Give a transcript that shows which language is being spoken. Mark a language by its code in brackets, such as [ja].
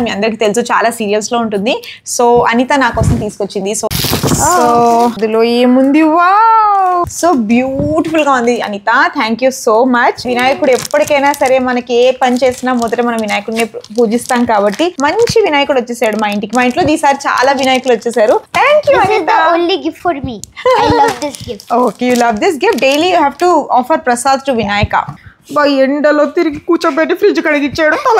[te] మీ అందరికి తెలుసు, చాలా సీరియల్స్ లో ఉంటుంది. సో అనిత నా కోసం తీసుకొచ్చింది. సో అందులో ఏముంది, వావ్, సో బ్యూటిఫుల్ గా ఉంది Anitha. [en] Thank you so much. [te] వినాయకుడు ఎప్పటికైనా సరే మనకి ఏ పని చేసినా మొదట మనం వినాయకుడిని పూజిస్తాం కాబట్టి మంచి వినాయకుడు వచ్చేసాడు మా ఇంటికి. మా ఇంట్లో ఈసారి చాలా వినాయకులు వచ్చేసారు. [en] thank you [te] Anitha. [en] this is the only gift for me. I love this gift. Okay, you love this gift. Daily you have to offer prasad to Vinayaka. [te] ఎండలో తిరిగి కూర్చోబెట్టి ఫ్రిడ్జ్ కడిగిచ్చాడు.